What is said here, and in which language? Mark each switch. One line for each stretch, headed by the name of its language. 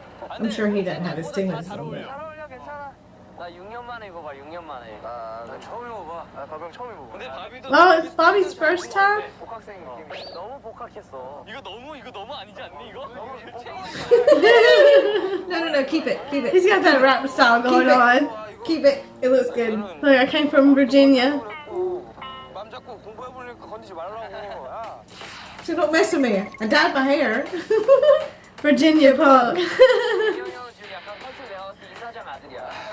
English: I'm sure he doesn't have astigmatism.
Korean: 나 6년 만에 입어봐. 6년 만에. 나 처음 입어봐. 나 바병 처음 입어봐. 근데 바비도
English: Oh, it's Bobby's first time?
Korean: 복학생 느낌. 너무 복학했어. 이거 너무 아니지 않니 이거?
English: No, keep it. He's got that rap style going on. Keep it. It looks good. Look, I came from Virginia.
Korean: 맘 잡고 공부해 보려니까 건드지 말라고. 야.
English: So don't mess with me. I dyed my hair. Virginia punk.
Korean: 이 형은 지금 약간 컨셉 내가 봤을 때 이사장 아들이야.